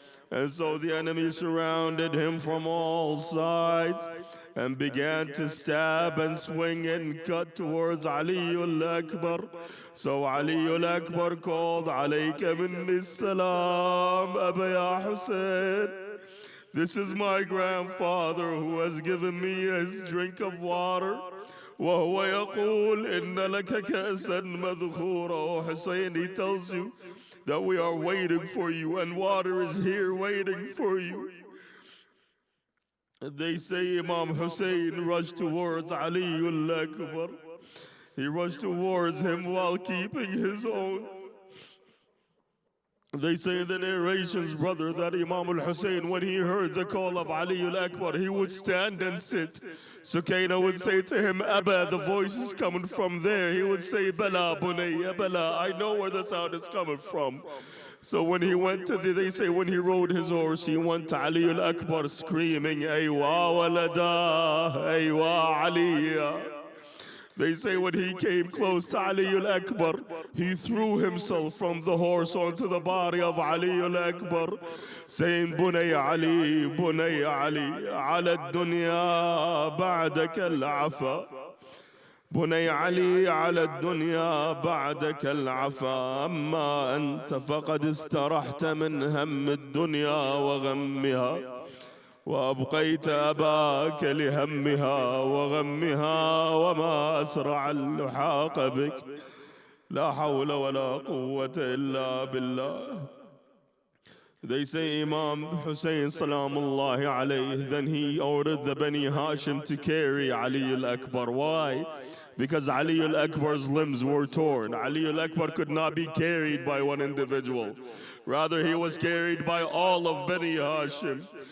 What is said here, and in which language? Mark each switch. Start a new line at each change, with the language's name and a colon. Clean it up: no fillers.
English: And so the enemy surrounded him from all sides and began to stab and swing and cut towards Ali al-Akbar. So Ali al-Akbar called,
Arabic: Alayka minni salam, Aba ya Hussein.
English: This is my grandfather who has given me his drink of water.
Arabic: وهو يقول إن لك كأسا مذخورا.
English: Oh Hussein, he tells you that we are waiting for you and water is here waiting for you. They say Imam Hussein rushed towards Ali al-Akbar. He rushed towards him while keeping his own. They say in the narrations, brother, that Imam al-Hussein, when he heard the call of Ali al-Akbar, he would stand and sit. Sukaina would say to him, Abba, the voice is coming from there. He would say,
Arabic: Bala, Bunay, Bala,
English: I know where the sound is coming from. So when he went to they say when he rode his horse, he went to Ali al-Akbar screaming,
Arabic: Aywa walada, Aywa Aliya.
English: They say when he came close to Ali al-Akbar, he threw himself from the horse onto the body of Ali al-Akbar, saying,
Arabic: Bunay Ali, ala dunya ba'daka al-afa. بني علي على الدنيا بعدك العفا أما أنت فقد استرحت من هم الدنيا وغمها وأبقيت أباك لهمها وغمها وما أسرع اللحاق بك لا حول ولا قوة إلا بالله.
English: They say Imam Hussein Salamullahi alayhi, then he ordered the Bani Hashim to carry Ali al-Akbar. Why? Because Ali al-Akbar's limbs were torn. Ali al-Akbar could not be carried by one individual. Rather, he was carried by all of Bani Hashim.